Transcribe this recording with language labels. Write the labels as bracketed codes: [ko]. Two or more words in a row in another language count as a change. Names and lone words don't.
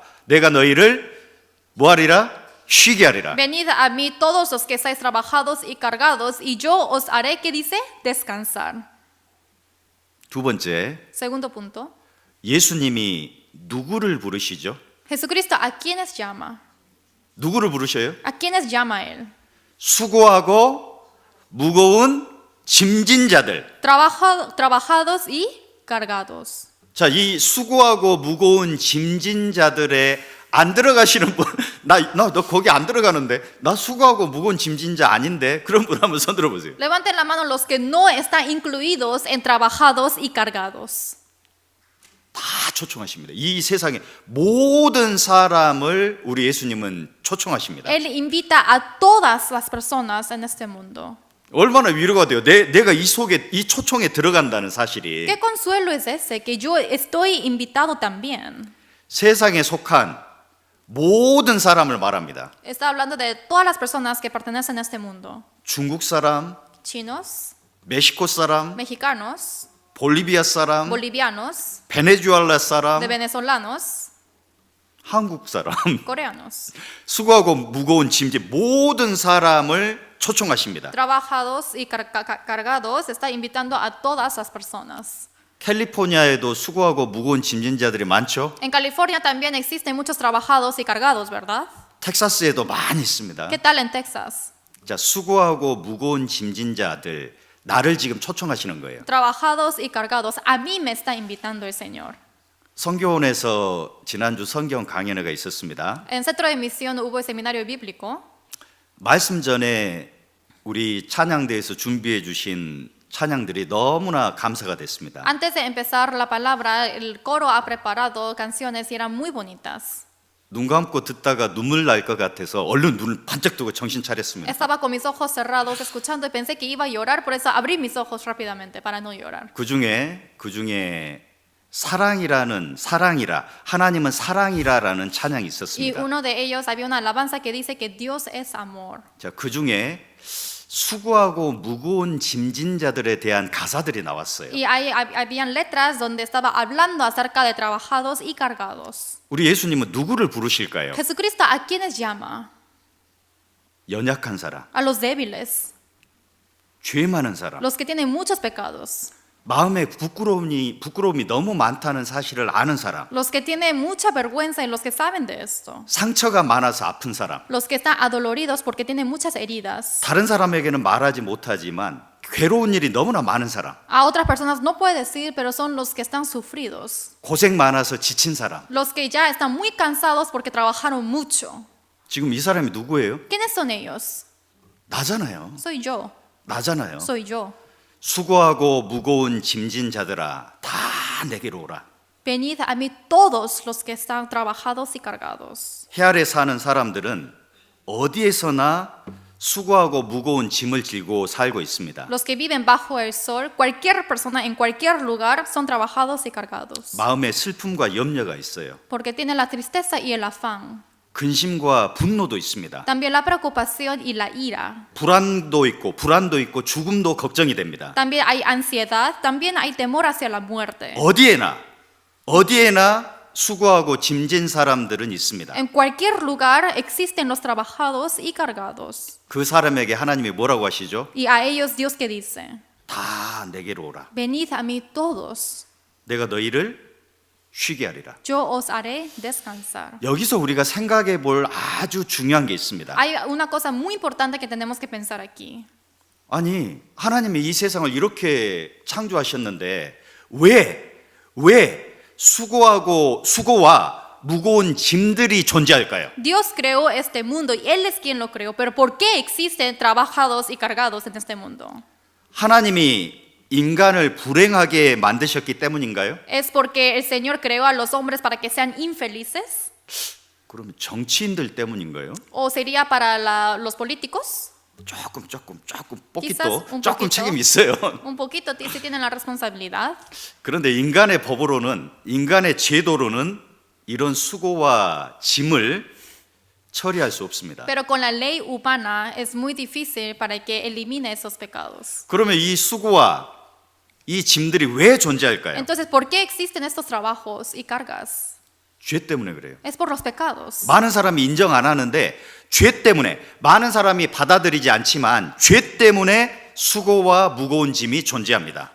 [ko] 내가 너희를 뭐하리라? 쉬게 하리라. [es] Venid a mí todos los que estáis trabajados y cargados, y yo os haré, ¿qué dice? Descansar. [ko] 두 번째, [es] Segundo punto. [ko] 예수님이 누구를 부르시죠? [es] Jesucristo, ¿a quiénes llama? [ko] 누구를 부르셔요? [es] ¿A quiénes llama él? [ko] 수고하고 무거운 짐진 자들. [es] Trabajados y cargados. [ko] 자, 이 수고하고 무거운 짐진 자들의 안 들어가시는 분, 너 거기 안 들어가는데 나 수고하고 무거운 짐진 자 아닌데 그런 분 한번 손 들어보세요. [es] Levanten la mano los que no están incluidos en trabajados y cargados. [ko] 다 초청하십니다. 이 세상의 모든 사람을 우리 예수님은 초청하십니다. [es] Él invita a todas las personas en este mundo. [ko] 얼마나 위로가 돼요. 내가 이 속에 이 초청에 들어간다는 사실이. [es] ¿Qué consuelo es ese? Que yo estoy invitado también. [ko] 세상에 속한 모든 사람을 말합니다. [es] Está hablando de todas las personas que pertenecen a este mundo. [ko] 중국 사람, [es] Chinos, [ko] 멕시코 사람, [es] mexicanos, [ko] 볼리비아 사람, [es] bolivianos, [ko] 베네수엘라 사람, [es] de venezolanos, [ko] 한국 사람, [es] coreanos. [ko] 수고하고 무거운 짐진 모든 사람을 초청하십니다. [es] Trabajados y cargados, está invitando a todas las personas. [ko] 캘리포니아에도 수고하고 무거운 짐진자들이 많죠. [es] En California también existen muchos trabajados y cargados, ¿verdad? [ko] 텍사스에도 많이 있습니다. [es] ¿Qué tal en Texas? [ko] 자, 수고하고 무거운 짐진자들 나를 지금 초청하시는 거예요. [es] Trabajados y cargados, a mí me está invitando el Señor. [ko] 성교원에서 지난주 성경 강연회가 있었습니다. [es] En Centro de Misión hubo el seminario bíblico. [ko] 말씀 전에 우리 찬양대에서 준비해 주신 찬양들이 너무나 감사가 됐습니다. [es] Antes de empezar la palabra, el coro ha preparado canciones y eran muy bonitas. [ko] 눈 감고 듣다가 눈물 날 것 같아서 얼른 눈을 반짝 뜨고 정신 차렸습니다. [es] Estaba con mis ojos cerrados escuchando y pensé que iba a llorar, por eso abrí mis ojos rápidamente para no llorar. [ko] 그 중에 사랑이라 하나님은 사랑이라라는 찬양이 [es] Y [ko] 있었습니다. [es] uno de ellos había una alabanza que dice que Dios es amor. [ko] 자, 그 중에 수고하고 무거운 짐진자들에 대한 가사들이 나왔어요. [es] Y habían letras donde estaba hablando acerca de trabajados y cargados. [ko] 우리 예수님은 누구를 부르실까요? [es] Jesucristo, ¿a quiénes llama? [ko] 연약한 사람, [es] A los débiles, [ko] 죄 많은 사람, [es] los que tienen muchos pecados, [ko] 마음에 부끄러움이 너무 많다는 사실을 아는 사람, [es] los que tienen mucha vergüenza y los que saben de esto, [ko] 상처가 많아서 아픈 사람, [es] los que están adoloridos porque tienen muchas heridas. [ko] 다른 사람에게는 말하지 못하지만 괴로운 일이 너무나 많은 사람, [es] A otras personas no puede decir, pero son los que están sufridos, [ko] 고생 많아서 지친 사람. [es] los que ya están muy cansados porque trabajaron mucho. [ko] 지금 이 사람이 누구예요? [es] ¿Quiénes son ellos? [ko] 나잖아요. [es] Soy yo, [ko] 나잖아요. [es] soy yo. [ko] 수고하고 무거운 짐진 자들아 다 내게로 오라. [es] Venid a mí todos los que están trabajados y cargados. [ko] 해 아래 사는 사람들은 어디에서나 수고하고 무거운 짐을 지고 살고 있습니다. [es] Los que viven bajo el sol, cualquier persona en cualquier lugar son trabajados y cargados. [ko] 마음에 슬픔과 염려가 있어요. [es] Porque tienen la tristeza y el afán. [ko] 근심과 분노도 있습니다. [es] También la preocupación y la ira. [ko] 불안도 있고 죽음도 걱정이 됩니다. [es] También hay ansiedad, también hay temor hacia la muerte. [ko] 어디에나 수고하고 짐진 사람들은 있습니다. [es] En cualquier lugar existen los trabajados y cargados. [ko] 그 사람에게 하나님이 뭐라고 하시죠? [es] Y a ellos Dios que dice, [ko] 다 내게로 오라. [es] venid a mí todos, [ko] 내가 너희를 쉬게 하리라. [es] yo os haré descansar. [ko] 여기서 우리가 생각해 볼 아주 중요한 게 있습니다. [es] Hay una cosa muy importante que tenemos que pensar aquí. [ko] 아니, 하나님이 이 세상을 이렇게 창조하셨는데 왜 수고와 무거운 짐들이 존재할까요? [es] Dios creó este mundo y Él es quien lo creó, pero ¿por qué existen trabajados y cargados en este mundo? [ko] 하나님이 인간을 불행하게 만드셨기 때문인가요? [es] ¿Es porque el Señor creó a los hombres para que sean infelices? [ko] 그러면 정치인들 때문인가요? [es] ¿O sería para los políticos? [ko] 조금 [es] Quizás un [ko] 조금 [es] poquito. [ko] 책임 있어요. [es] Un poquito sí tienen la responsabilidad. [ko] 그런데 인간의 제도로는 이런 수고와 짐을 처리할 수 없습니다. [es] Pero con la ley humana es muy difícil para que elimine esos pecados. [ko] 그러면 이 수고와 이 짐들이 왜 존재할까요? [es] Entonces, ¿por qué existen estos trabajos y cargas? [ko] 죄 때문에 그래요. [es] Es por los pecados. [ko] 많은 사람이 인정 안 하는데 죄 때문에 많은 사람이 받아들이지 않지만 죄 때문에 수고와 무거운 짐이 존재합니다.